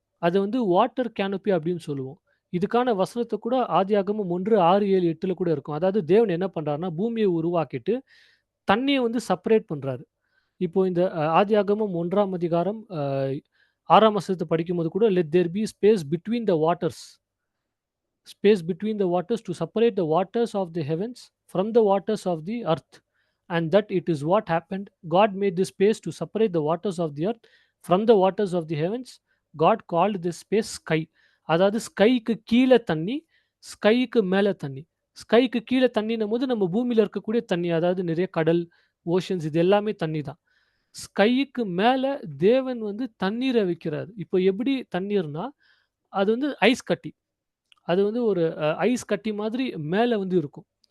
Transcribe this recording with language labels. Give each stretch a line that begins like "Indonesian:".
Tamil: அத வந்து water canopy அப்படின்னு சொல்லுவோம். இதுக்கான வசனத்த கூட ஆதியாகமம் 1, 6, 7, 8ல கூட இருக்கும். அதாவது தேவன் என்ன பண்றாருன்னா, பூமிய உருவாக்கிட்டு தண்ணீய வந்து செப்பரேட் பண்றாரு. இப்போ இந்த ஆதியாகமம் 1ஆம் அதிகாரம் 6ஆம் வசனத்த படிக்கும்போது கூட,
English: "Let there be space between the waters." Space between the waters to separate the waters of the heavens from the waters of the earth. And that it is what happened. God made this space to separate the waters of the earth from the waters of the heavens. God called this space sky.
Tamil: அதாவது ஸ்கைக்கு கீழே தண்ணி, ஸ்கைக்கு மேலே தண்ணி. ஸ்கைக்கு கீழே தண்ணின்னும் போது நம்ம பூமியில இருக்கக்கூடிய தண்ணி, அதாவது நிறைய கடல், ஓஷன்ஸ் இது எல்லாமே தண்ணி தான். ஸ்கைக்கு மேல தேவன் வந்து தண்ணீரை வைக்கிறார். இப்போ எப்படி தண்ணீர்னா, அது வந்து ஐஸ் கட்டி. அது வந்து ஒரு ஐஸ் கட்டி மாதிரி மேல வந்து இருக்கும்.